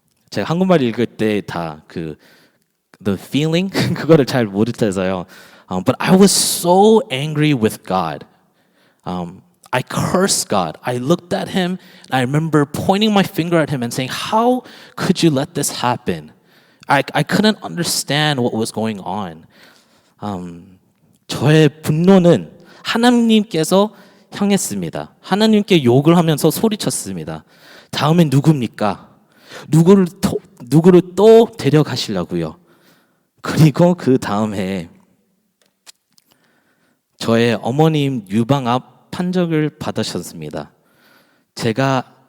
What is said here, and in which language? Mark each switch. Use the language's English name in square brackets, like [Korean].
[Korean] 제가 한국말 읽을 때 다 [English] the feeling [Korean] 그거를 잘 못해서요. [English] But I was so angry with God. I cursed God. I looked at him and I remember pointing my finger at him and saying, "How could you let this happen?" I couldn't understand what was going on. [Korean] 저의 분노는 하나님께서 향했습니다. 하나님께 욕을 하면서 소리쳤습니다. 다음엔 누굽니까? 누구를 또 데려가시려고요. 그리고 그 다음에 저의 어머님 유방암 판정을 받으셨습니다. 제가